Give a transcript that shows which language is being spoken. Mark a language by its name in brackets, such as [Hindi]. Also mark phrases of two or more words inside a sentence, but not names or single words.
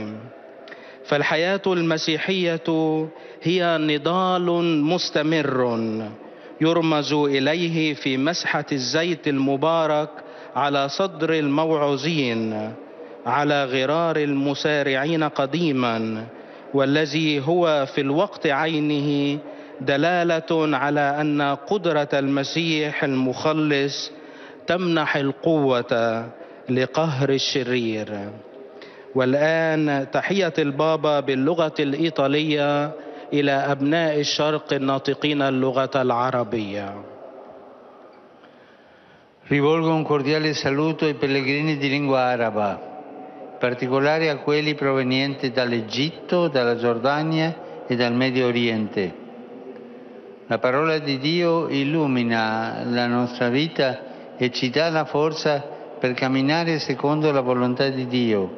[Arabic] فالحياة المسيحية هي نضال مستمر يرمز إليه في مسحة الزيت المبارك على صدر الموعوظين، على غرار المسارعين قديما، والذي هو في الوقت عينه دلالة على أن قدرة المسيح المخلص تمنح القوة لقهر الشرير. والآن تحية البابا باللغة الإيطالية إلى أبناء الشرق الناطقين اللغة العربية. [Italian] Rivolgo un cordiale saluto ai pellegrini di lingua araba, in particolare a quelli provenienti dall'Egitto, dalla Giordania e dal Medio Oriente. La parola di Dio illumina la nostra vita e ci dà la forza per camminare secondo la volontà di Dio.